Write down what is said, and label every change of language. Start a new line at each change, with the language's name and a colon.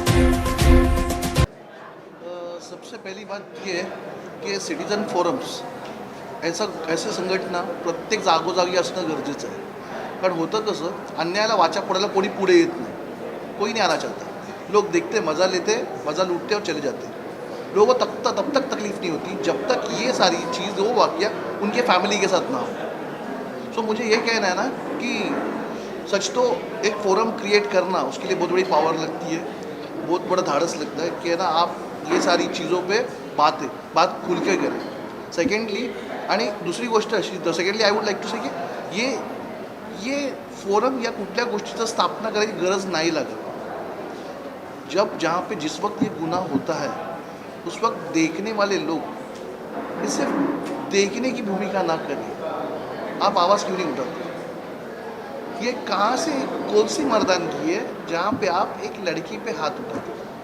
Hindi: सबसे पहली बात ये है की
Marathi: सिटीजन फोरम्स ऐसे संघटना प्रत्येक जागोजागी असणं गरजेचं आहे. कारण होतं कसं, अन्यायाला वाचा फोडायला कोणी पुढे येत नाही,
Hindi: कोई नहीं आना चाहता. लोग देखते, मज़ा लेते, मज़ा लूटते और चले जाते. लोगों को तब तक तकलीफ़ नहीं होती जब तक ये सारी चीज़, वो वाक़या उनके फैमिली के साथ ना हो. सो मुझे ये कहना है ना कि सच तो एक फोरम क्रिएट करना, उसके लिए बहुत बड़ी पावर लगती है, बहुत बड़ा धाड़स लगता है कि है ना आप ये सारी चीज़ों पे बात खुल के करें.
Marathi: सेकेंडली, आणि दुसरी गोष्ट अशी, secondly
English: I would like to say
Marathi: की ये फोरम या कुठल्या गोष्टीचं स्थापना करायची गरज नहीं लागत.
Hindi: जब जहाँ पे जिस वक्त ये गुनाह होता है उस वक्त देखने वाले लोग इसे देखने की भूमिका ना करें. आप आवाज़ क्यों नहीं उठाते? ये कहाँ से, कौन सी मर्दानगी है जहाँ पे आप एक लड़की पे हाथ उठाते?